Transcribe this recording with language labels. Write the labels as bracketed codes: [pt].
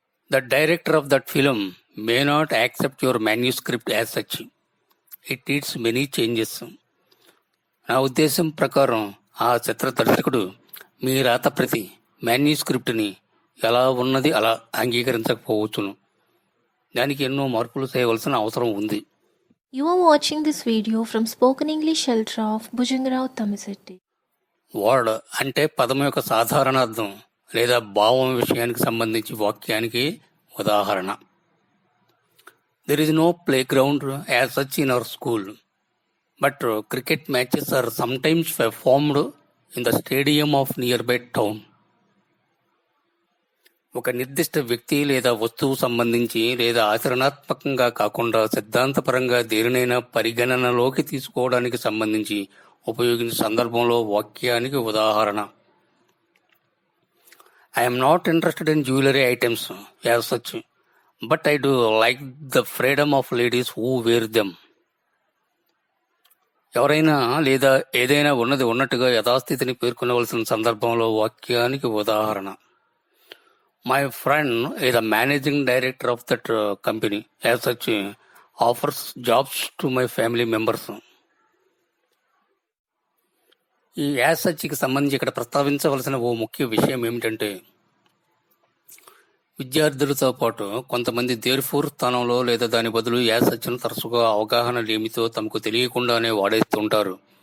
[en] The director of that film may not accept your manuscript as such, it needs many changes. [te] నా ఉద్దేశం ప్రకారం ఆ చిత్ర దర్శకుడు మీ రాత ప్రతి మాన్యుస్క్రిప్ట్ని ఎలా ఉన్నది అలా అంగీకరించకపోవచ్చును, దానికి ఎన్నో మార్పులు చేయవలసిన అవసరం ఉంది. [en] You are watching this video from Spoken English Shelter of Bhujangarao Tamisetti. [te] Word అంటే పదం యొక్క సాధారణ అర్థం లేదా భావం విషయానికి సంబంధించి వాక్యానికి ఉదాహరణ. [en] There is no playground as such in our school, but cricket matches are sometimes performed in the stadium of nearby town. [te] ఒక నిర్దిష్ట వ్యక్తి లేదా వస్తువు సంబంధించి లేదా ఆచరణాత్మకంగా కాకుండా సిద్ధాంతపరంగా దేనినైనా పరిగణనలోకి తీసుకోవడానికి సంబంధించి ఉపయోగించే సందర్భంలో వాక్యానికి ఉదాహరణ. [en] I'm not interested in jewellery items as such, but I do like the freedom of ladies who wear them. [te] ఎవరైనా లేదా ఏదైనా ఉన్నది ఉన్నట్టుగా యథాస్థితిని పేర్కొనవలసిన సందర్భంలో వాక్యానికి ఉదాహరణ. [en] My friend is the managing director of that company. As such, offers jobs to my family members. [te] ఈ as సచ్కి సంబంధించి ఇక్కడ ప్రస్తావించవలసిన ఓ ముఖ్య విషయం ఏమిటంటే, విద్యార్థులతో పాటు కొంతమంది దేర్ఫోర్ స్థానంలో లేదా దాని బదులు యాజ్ సచ్ను తరచుగా అవగాహన లేమితో తమకు తెలియకుండానే వాడేస్తుంటారు.